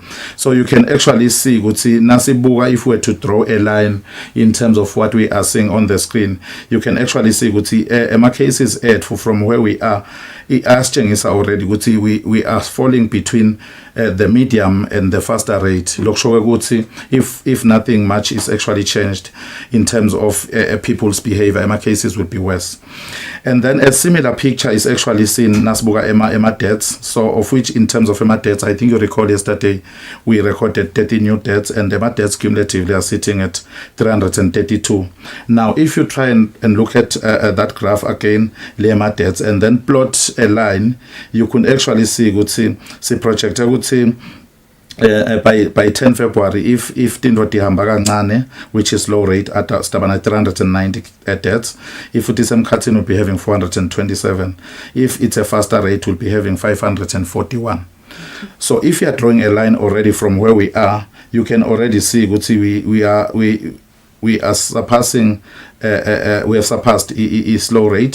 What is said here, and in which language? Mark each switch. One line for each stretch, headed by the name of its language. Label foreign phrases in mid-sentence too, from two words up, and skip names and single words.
English: So you can actually see nasibuka, if we were to draw a line in terms of what we are seeing on the screen, you can actually see ema cases from where we are asitshengisa already ukuthi we are falling between the medium and the faster rate.
Swati: Lokusho ukuthi
English: if nothing much is actually changed in terms of people's behavior, ema cases will be worse. And then a similar picture is actually seen
Swati: nasibuka ema
English: deaths. So of which in terms of ema deaths, I think you recall yesterday we recorded 30 new deaths, and ema deaths cumulatively are sitting at 332. Now if you try and look at that graph again, ema deaths, and then plot a line, you can actually see see project by 10 February, if
Swati: tinto tihamba kancane,
English: which is low rate at stabana 390 deaths, if it is emkhathini will be having 427, if it's a faster rate we'll be having 541. So if you are drawing a line already from where we are, you can already see we are surpassing we have surpassed slow rate.